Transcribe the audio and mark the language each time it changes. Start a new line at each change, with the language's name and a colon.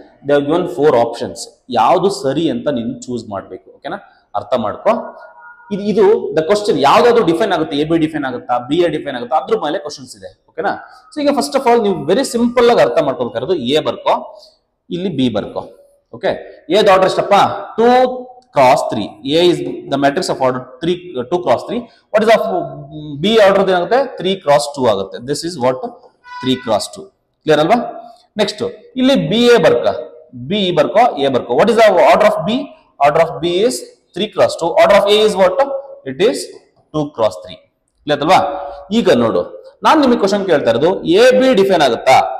English: They have given 4 options.
Kannada: ಯಾವುದು ಸರಿ ಅಂತ ನೀನು ಚೂಸ್ ಮಾಡಬೇಕು. ಓಕೆನಾ? ಅರ್ಥ ಮಾಡ್ಕೋ. ಇದು ದ ಕ್ವಶನ್ ಯಾವ್ದಾದ್ರು ಡಿಫೈನ್ ಆಗುತ್ತೆ. ಎ ಬಿ ಡಿಫೈನ್ ಆಗುತ್ತಾ, ಬಿ ಎ ಡಿಫೈನ್ ಆಗುತ್ತಾ, ಅದ್ರ ಮೇಲೆ ಕ್ವಶನ್ಸ್ ಇದೆ. ಓಕೆನಾ? ಸೊ ಈಗ ಫಸ್ಟ್ ಆಫ್ ಆಲ್ ನೀವು ವೆರಿ ಸಿಂಪಲ್ ಆಗಿ ಅರ್ಥ ಮಾಡ್ಕೋಬೇಕಾದ್ರೆ ಎ ಬರ್ಕೋ, ಇಲ್ಲಿ ಬಿ ಬರ್ಕೋ. ಓಕೆ, ಎ ಆರ್ಡರ್ ಎಷ್ಟಪ್ಪ? 2 cross 3.
English: A is the matrix of order 2 cross 3. What is of B order ಏನಾಗುತ್ತೆ? 3 cross 2 ಆಗುತ್ತೆ. This is what? 3 cross 2. Clear ಅಲ್ವಾ?
Kannada: ನೆಕ್ಸ್ಟ್ ಇಲ್ಲಿ B A ಬರ್ಕ, B ಬರ್ಕೋ, A ಬರ್ಕೋ.
English: What is the order of B? Order of B is 3 cross 2. Order of A is what? It is 2 cross 3. Clear ಅಲ್ವಾ?
Kannada: ಈಗ ನೋಡು, ನಾನು ನಿಮಗೆ question ಕೇಳ್ತಾ ಇರೋದು A B define ಆಗುತ್ತಾ?